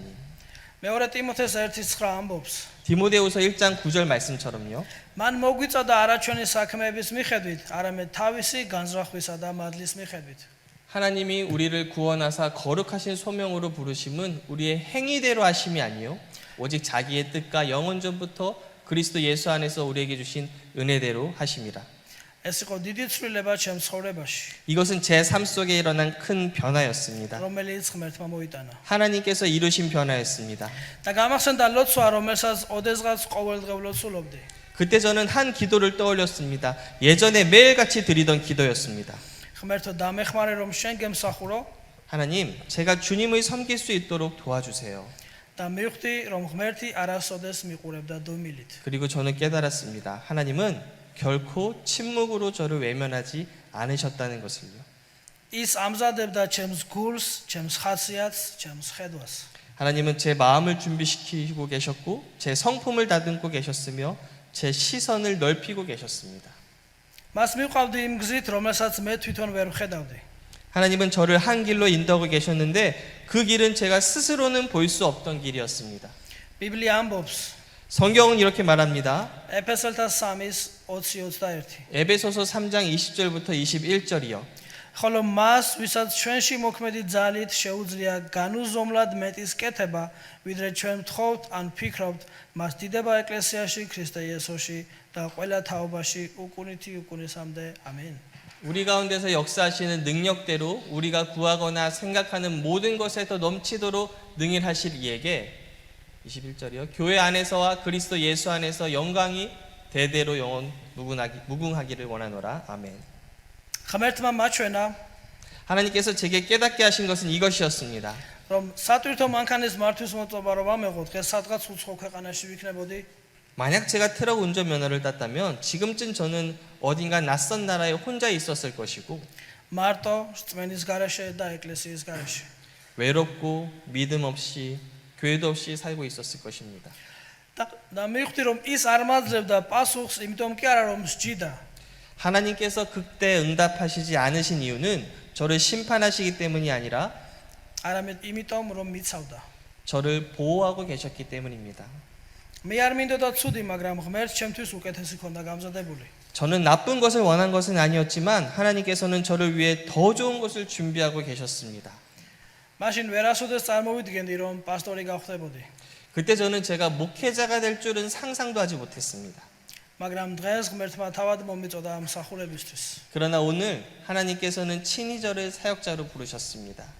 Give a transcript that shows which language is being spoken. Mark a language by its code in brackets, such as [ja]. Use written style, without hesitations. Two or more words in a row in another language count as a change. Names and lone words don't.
[ka] მეორე ტიმოთეს 1:9 ამბობს. [ko] 디모데후서 1장 9절 말씀처럼요. [ka] მან მოგვიწოდა არა ჩვენი საქმეების მიხედვით, არამედ თავისი განზრახვისა და მადლის მიხედვით. [ko] 하나님이 우리를 구원하사 거룩하신 소명으로 부르심은 우리의 행위대로 하심이 아니요 오직 자기의 뜻과 영원전부터 그리스도 예수 안에서 우리에게 주신 은혜대로 하심이라. [ka] ეს იყო დიდი ცვლილება ჩემ ცხოვრებაში, [ko] 이것은 제 삶 속에 일어난 큰 변화였습니다. [ka] რომელიც ღმერთმა მოიტანა. [ko] 하나님께서 이루신 변화였습니다. [ka] და გამახსენდა ლოცვა, რომელსაც ოდესღაც ყოველდღიურად სულობდი. [ko] 그때 저는 한 기도를 떠올렸습니다. 예전에 매일같이 드리던 기도였습니다. [ka] ღმერთო, დამეხმარე რომ შენ გემსახურო [ko] 하나님, 제가 주님을 섬길 수 있도록 도와주세요. [ka] და მივხვდი რომ ღმერთი არასოდეს მიყურებდა დუმილით. [ko] 그리고 저는 깨달았습니다. 하나님은 결코 침묵으로 저를 외면하지 않으셨다는 것을요. [ka] ის ამზადებდა ჩემს გულს, ჩემს ხასიათს, ჩემს ხედვას. [ko] 하나님은 제 마음을 준비시키고 계셨고 제 성품을 다듬고 계셨으며 제 시선을 넓히고 계셨습니다. [ka] მას მივყავდი იმ გზით, რომელსაც მე თვითონ ვერ ვხედავდი. [ko] 하나님은 저를 한 길로 인도하고 계셨는데 그 길은 제가 스스로는 볼 수 없던 길이었습니다. [ka] ბიბლია ამბობს [ko] 성경은 이렇게 말합니다. [ka] ეფესელთა 3:20-21. [ko] 에베소서 3장 20절부터 21절이요. [ka] ხოლო მას, ვისაც ჩვენში მოქმედი ძალით შეუძლია განუზომლად მეტის კეთება, ვიდრე ჩვენ ვთხოვთ ან ფიქრობთ, მას დიდება ეკლესიაში, ქრისტე იესოში და ყველა თაობაში უკუნითი უკუნისამდე. ამინ. [ko] 우리 가운데서 역사하시는 능력대로 우리가 구하거나 생각하는 모든 것에 더 넘치도록 능일하실 이에게 21절이요. 교회 안에서와 그리스도 예수 안에서 영광이 대대로 영원 무궁하기를 원하노라. 아멘. [ka] ღმერთმა მაჩვენა [ko] 하나님께서 제게 깨닫게 하신 것은 이것이었습니다. [ka] რომ სატვირთო მანქანის მართვის მოწობა რომ ამეღო, დღეს სადღაც უცხო ქვეყანაში ვიქნებოდი. [ko] 만약 제가 트럭 운전면허를 땄다면 지금쯤 저는 어딘가 낯선 나라에 혼자 있었을 것이고 [ka] მარტო რწმენის გარეშე და ეკლესიის გარეშე. [ko] 외롭고 믿음 없이 교회도 없이 살고 있었을 것입니다. [ka] და მივხვდი რომ ის არ მაძლევდა პასუხს, იმიტომ კი არა რომ სჯიდა. [ko] 하나님께서 그때 응답하시지 않으신 이유는 저를 심판하시기 때문이 아니라 [ka] არამედ იმიტომ რომ მიცავდა. [ko] 저를 보호하고 계셨기 때문입니다. [ka] მე არ მინდოდა ცუდი, მაგრამ ღმერთს ჩემთვის უკეთესი ქონდა გამზადებული. [ko] 저는 나쁜 것을 원한 것은 아니었지만 하나님께서는 저를 위해 더 좋은 것을 준비하고 계셨습니다. [ka] მაშინ ვერასოდეს წარმოვიდგენდი რომ პასტორი გავხდებოდი. [ko] 그때 저는 제가 목회자가 될 줄은 상상도 하지 못했습니다. [ka] მაგრამ დღეს ღმერთმა თავად მომიწოდა მსახურებისთვის. [ko] 그러나 오늘 하나님께서는 친히 저를 사역자로 부르셨습니다.